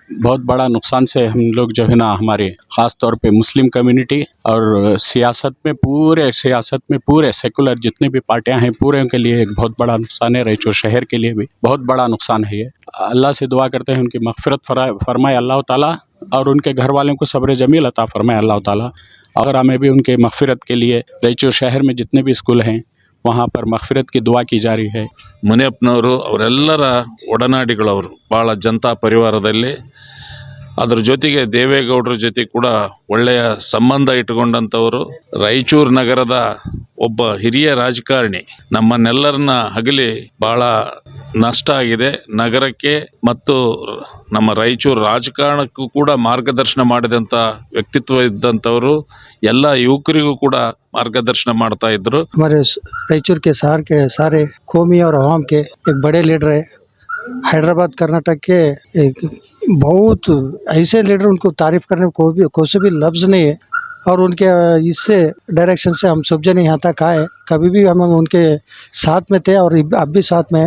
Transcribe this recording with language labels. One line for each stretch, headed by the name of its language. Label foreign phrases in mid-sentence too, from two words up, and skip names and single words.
Hindi: बहुत बड़ा नुकसान से हम लोग जो है ना, हमारे ख़ास तौर पे
English: Muslim community
Hindi: और सियासत में पूरे सेकुलर जितने भी पार्टियां हैं, पूरे के लिए एक बहुत बड़ा नुकसान है। रायचूर शहर के लिए भी बहुत बड़ा नुकसान है ये। अल्लाह से दुआ करते हैं उनकी मग़फ़िरत फरमाए अल्लाह ताला, और उनके घर वालों को सब्र जमील अता फरमाए अल्लाह ताला। और हमें भी उनके मग़फ़िरत के लिए रायचूर शहर में जितने भी स्कूल हैं वहाँ पर मग़फ़िरत की दुआ की जा रही है।
Kannada: ಮುನಿಯಪ್ಪನವರು ಅವರೆಲ್ಲರ ಒಡನಾಡಿಗಳು, ಅವರು ಭಾಳ ಜನತಾ ಪರಿವಾರದಲ್ಲಿ, ಅದರ ಜೊತೆಗೆ ದೇವೇಗೌಡರ ಜೊತೆ ಕೂಡ ಒಳ್ಳೆಯ ಸಂಬಂಧ ಇಟ್ಟುಕೊಂಡಂಥವರು, ರಾಯಚೂರು ನಗರದ ಒಬ್ಬ ಹಿರಿಯ ರಾಜಕಾರಣಿ, ನಮ್ಮನ್ನೆಲ್ಲರನ್ನ ಹಗಲಿ ಭಾಳ ನಷ್ಟ ಆಗಿದೆ ನಗರಕ್ಕೆ ಮತ್ತು ನಮ್ಮ ರಾಯಚೂರು ರಾಜಕಾರಣಕ್ಕೂ ಕೂಡ ಮಾರ್ಗದರ್ಶನ ಮಾಡಿದಂಥ ವ್ಯಕ್ತಿತ್ವ ಇದ್ದಂಥವರು ಎಲ್ಲ ಯುವಕರಿಗೂ ಕೂಡ ಮಾರ್ಗದರ್ಶನ ಮಾಡ್ತಾ ಇದ್ರು.
Hindi: हमारे रायचूर के शहर के सारे कौमी और अवाम के एक बड़े लीडर है। हैदराबाद कर्नाटक के एक बहुत ऐसे लीडर, उनको तारीफ करने को कोई से भी लफ्ज़ नहीं है। और उनके इससे डायरेक्शन से हम सब जने यहाँ तक आए, कभी भी हम उनके साथ में थे और अब भी साथ में हैं।